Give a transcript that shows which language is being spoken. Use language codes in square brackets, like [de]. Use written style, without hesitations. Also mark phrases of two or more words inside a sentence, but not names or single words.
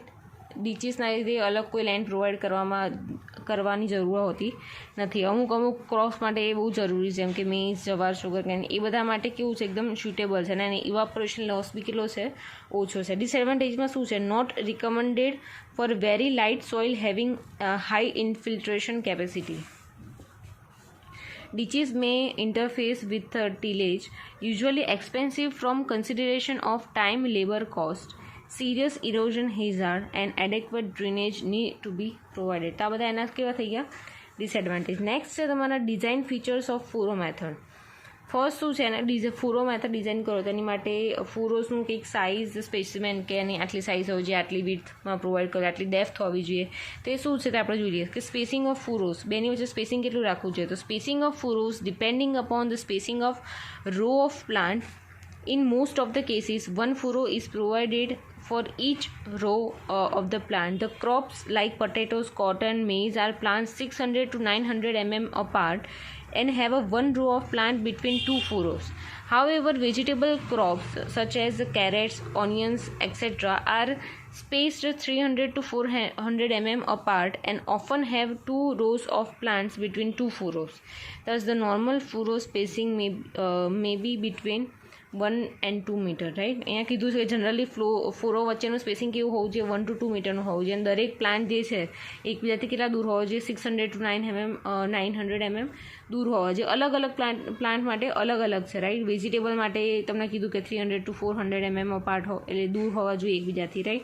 [gu] ડીચીસના લીધે અલગ કોઈ [en] land provide [gu] કરવાની જરૂર હોતી નથી. અમુક ક્રોપ્સ માટે એ બહુ જરૂરી છે, જેમ કે મેઇઝ, જવાર, સુગરકેન, એ બધા માટે કેવું છે? એકદમ સ્યુટેબલ છે અને [en] evaporation loss [gu] બી કેટલો છે? ઓછો છે. ડિસએડવાન્ટેજમાં શું છે? [en] Not recommended for very light soil having high infiltration capacity. Ditches may interface with tillage, usually expensive from consideration of time, labor cost. Serious erosion hazard and adequate drainage need to be provided. [gu] તો આ બધા એના કેવા થઈ ગયા? ડિસએડવાન્ટેજ. નેક્સ્ટ છે તમારા [en] design features of furrow method. [gu] ફર્સ્ટ શું છે એને [en] furrow method [gu] ડિઝાઇન કરો તો એની માટે ફુરોઝનું કંઈક [en] size specimen [gu] કે એની આટલી સાઇઝ હોવી જોઈએ, આટલી વિડ્થમાં પ્રોવાઈડ કરો, આટલી ડેપ્થ હોવી જોઈએ. તો એ શું છે તે આપણે જોઈ લઈએ કે [en] spacing of furrows, [gu] બેની વચ્ચે સ્પેસિંગ કેટલું રાખવું જોઈએ? [en] તો spacing of furrows depending upon the spacing of row of plant. In most of the cases, one furrow is provided for each row of the plant. The crops like potatoes, cotton, maize are planted 600 to 900 mm apart and have a one row of plant between two furrows. However, vegetable crops such as carrots, onions, etc. are spaced 300 to 400 mm apart and often have two rows of plants between two furrows. Thus, the normal furrow spacing may be between 1 and 2 metre, right. [gu] અહીંયા કીધું છે કે [en] generally furrow [gu] વચ્ચેનું સ્પેસિંગ કેવું હોવું જોઈએ? 1 to 2 મીટરનું હોવું જોઈએ. અને દરેક પ્લાન્ટ જે છે એકબીજાથી કેટલા દૂર હોવો જોઈએ? 600 to 900 mm દૂર હોવા જોઈએ. અલગ અલગ પ્લાન્ટ માટે અલગ અલગ છે, રાઈટ. વેજીટેબલ માટે તમને કીધું કે 300 to 400 mm અપાર્ટ એટલે દૂર હોવા જોઈએ એકબીજાથી, રાઈટ.